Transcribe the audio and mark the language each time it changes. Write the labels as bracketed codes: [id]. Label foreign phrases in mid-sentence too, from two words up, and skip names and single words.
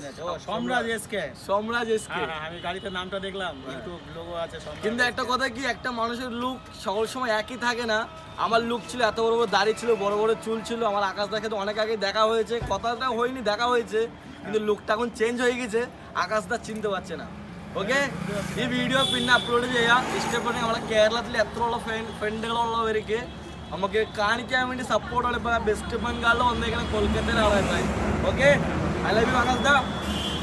[bn] ও সম্রাজ এসকে। সম্রাজ এসকে। হ্যাঁ, আমি গাড়িতে নামটা দেখলাম, একটু লোগো আছে সম্রাজ। কিন্তু একটা কথা কি, একটা মানুষের লুক সকল সময় একই থাকে না। আমার লুক ছিল এত বড় বড় দাড়ি ছিল, বড় বড় চুল ছিল। আমার আকাশ দাকে তো অনেক আগে দেখা হয়েছে, কথাটা হয়নি, দেখা হয়েছে, কিন্তু লুকটা এখন চেঞ্জ হয়ে গেছে। [ml] ആകാശ് ദാ ചിന്ത വച്ചന. ഓക്കെ, ഈ വീഡിയോ പിന്നെ അപ്ലോഡ് ചെയ്യാം. ഇഷ്ടപ്പെട്ടെങ്കിൽ നമ്മളെ കേരളത്തിൽ എത്രയുള്ള ഫ്രണ്ടുകളുള്ളവർക്ക് നമുക്ക് കാണിക്കാൻ വേണ്ടി സപ്പോർട്ടാണ്. ഇപ്പോൾ വെസ്റ്റ് ബംഗാളിൽ വന്നേക്കണം, കൊൽക്കത്തയിലാണ്. ഓക്കെ, [en] I love you [ml] ആകാശ് ദാ.